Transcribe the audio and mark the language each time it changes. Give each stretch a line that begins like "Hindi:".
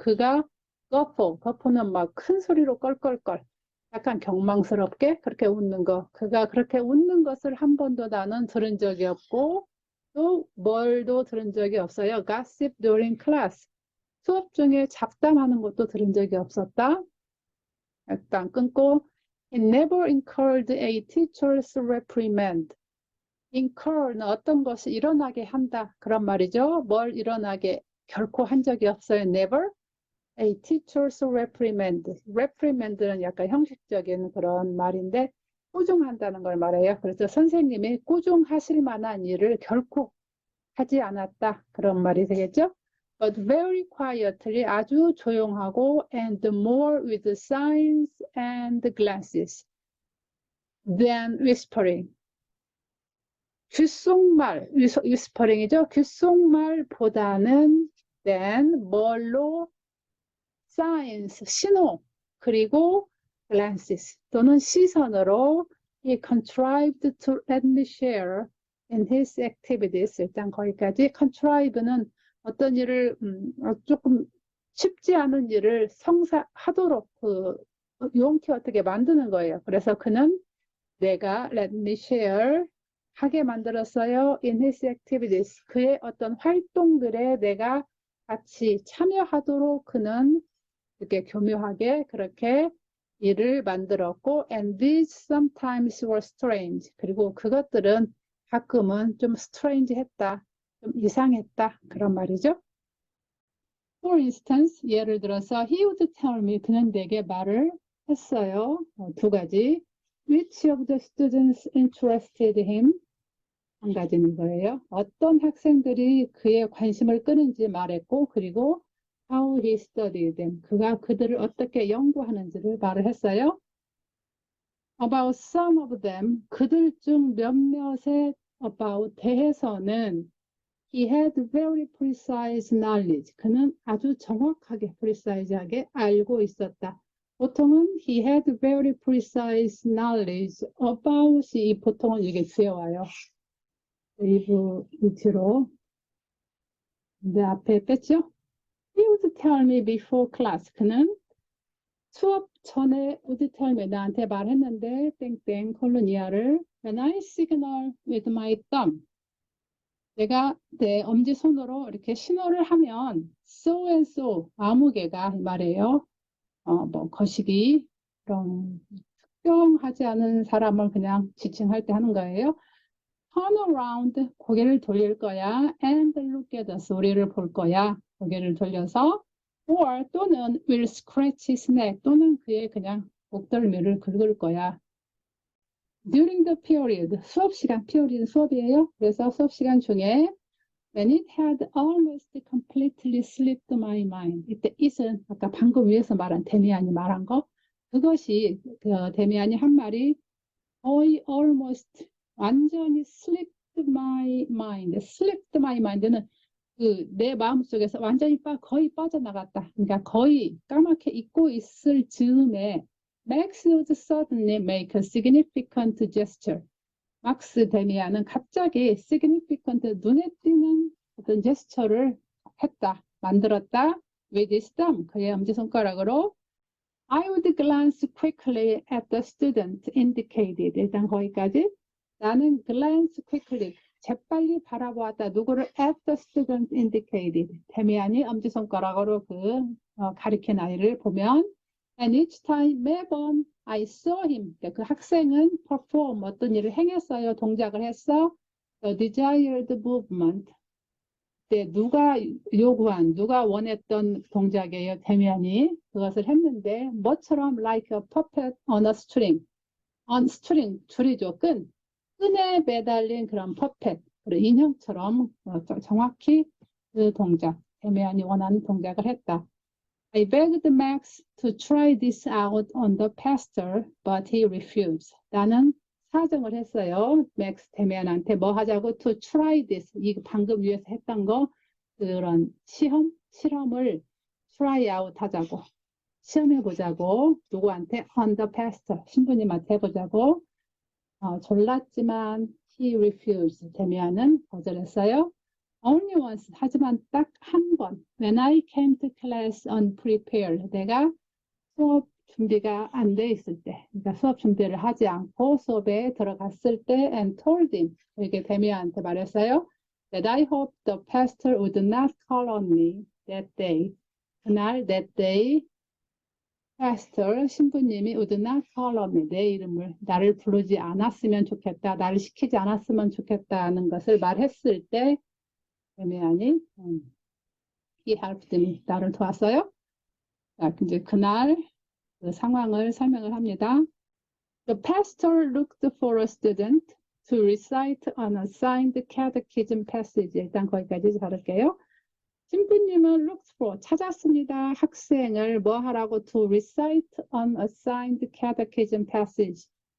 Korean: 그가 거푸는 막 큰 소리로 껄껄껄, 약간 경망스럽게 그렇게 웃는 거. 그가 그렇게 웃는 것을 한 번도 나는 들은 적이 없고, 또 뭘도 들은 적이 없어요.
English: gossip during class.
Korean: 수업 중에 잡담하는 것도 들은 적이 없었다. 일단 끊고,
English: he never incurred a teacher's reprimand. incur는
Korean: 어떤 것이 일어나게 한다. 그런 말이죠. 뭘 일어나게 결코 한 적이 없어요.
English: never. A teacher's reprimand.
Korean: reprimand는 약간 형식적인 그런 말인데 꾸중한다는 걸 말해요. 그래서 선생님이 꾸중하실 만한 일을 결코 하지 않았다. 그런 말이 되겠죠.
English: But very quietly
Korean: 아주 조용하고
English: and more with signs and glances than whispering.
Korean: 귓속말, whispering이죠. 귓속말보다는 than 뭘로 signs, 신호, 그리고 glances 또는 시선으로 he
English: contrived to let me share in his activities.
Korean: 일단 거기까지 contrive는 어떤 일을 조금 쉽지 않은 일을 성사하도록 용케 어떻게 만드는 거예요. 그래서 그는 내가 let me share 하게 만들었어요.
English: in his activities.
Korean: 그의 어떤 활동들에 내가 같이 참여하도록 그는 이렇게 교묘하게 그렇게 일을 만들었고
English: and these sometimes were strange.
Korean: 그리고 그것들은 가끔은 좀 strange 했다. 좀 이상했다. 그런 말이죠.
English: For instance,
Korean: 예를 들어서
English: he would tell me
Korean: 그는 내게 말을 했어요. 두 가지.
English: Which of the students interested him?
Korean: 한 가지는 거예요. 어떤 학생들이 그의 관심을 끄는지 말했고 그리고
English: how he studied them.
Korean: 그가 그들을 어떻게 연구하는지를 말을 했어요.
English: About some of them,
Korean: 그들 중 몇몇에
English: about
Korean: 대해서는
English: he had very precise knowledge.
Korean: 그는 아주 정확하게, precise하게 알고 있었다. 보통은
English: he had very precise knowledge about이
Korean: 보통은 이게 뒤에 와요. 웨이브 위치로. 근데 앞에 뺐죠?
English: He would tell me before class.
Korean: 그는 수업 전에
English: would tell me
Korean: 나한테 말했는데 땡땡 콜로니아를
English: when I signal with my thumb.
Korean: 내가 내 엄지손으로 이렇게 신호를 하면
English: so and so
Korean: 아무개가 말이에요. 뭐 거시기 그런 특정하지 않은 사람을 그냥 지칭할 때 하는 거예요.
English: turn around
Korean: 고개를 돌릴 거야
English: and look at us
Korean: 우리를 볼 거야 고개를 돌려서 or 또는
English: will scratch his neck
Korean: 또는 그의 그냥 목덜미를 긁을 거야.
English: during the period
Korean: 수업 시간
English: period
Korean: 수업이에요. 그래서 수업 시간 중에
English: when it had almost completely slipped my mind
Korean: 이때 it은 아까 방금 위에서 말한 데미안이 말한 거 그것이 그 데미안이 한 말이 거의 almost 완전히
English: slipped my mind. slipped my mind는
Korean: 그 내 마음속에서 완전히 거의 빠져나갔다. 그러니까 거의 까맣게 잊고 있을 즈음에
English: Max would suddenly make a significant gesture.
Korean: 막스 데미안은 갑자기 significant 눈에 띄는 어떤 제스처를 했다. 만들었다.
English: with his thumb.
Korean: 그의 엄지손가락으로
English: I would glance quickly at the student indicated.
Korean: 일단 거기까지. 나는
English: glance quickly,
Korean: 재빨리 바라보았다. 누구를
English: at the student indicated.
Korean: 데미안이 엄지손가락으로 가리킨 아이를 보면
English: and each time
Korean: 매번
English: I saw him.
Korean: 그 학생은 perform 어떤 일을 행했어요. 동작을 했어.
English: The desired movement.
Korean: 누가 요구한, 누가 원했던 동작이에요. 데미안이 그것을 했는데 뭐처럼
English: like a puppet on a string.
Korean: on string, 줄이죠. 끈. 끈에 매달린 그런 퍼펫, 인형처럼 정확히 그 동작, 데미안이 원하는 동작을 했다.
English: I begged Max to try this out on the pastor, but he refused.
Korean: 나는 사정을 했어요. 맥스 데미안한테 뭐 하자고
English: to try this.
Korean: 이 방금 위에서 했던 거 그런 실험을 try out 하자고. 시험해 보자고. 누구한테?
English: On the pastor.
Korean: 신부님한테 해보자고. 졸랐지만
English: he refused.
Korean: 데미안은 거절했어요.
English: Only once.
Korean: 하지만 딱 한 번.
English: When I came to class unprepared.
Korean: 내가 수업 준비가 안 돼 있을 때, 그러니까 수업 준비를 하지 않고 수업에 들어갔을 때
English: and told him.
Korean: 이렇게 데미안한테 말했어요.
English: That I hope the pastor would not call on me that day.
Korean: 그날 that day pastor 신부님이
English: would not call on me.
Korean: 내 이름을 나를 부르지 않았으면 좋겠다. 나를 시키지 않았으면 좋겠다는 것을 말했을 때 데미안이
English: he helped me.
Korean: 나를 도왔어요. 자, 이제 그날 그 상황을 설명을 합니다.
English: The pastor looked for a student to recite an assigned catechism passage.
Korean: 일단 거기까지 자를게요. 신부님은
English: looked for,
Korean: 찾았습니다. 학생을 뭐 하라고
English: to recite an assigned catechism passage.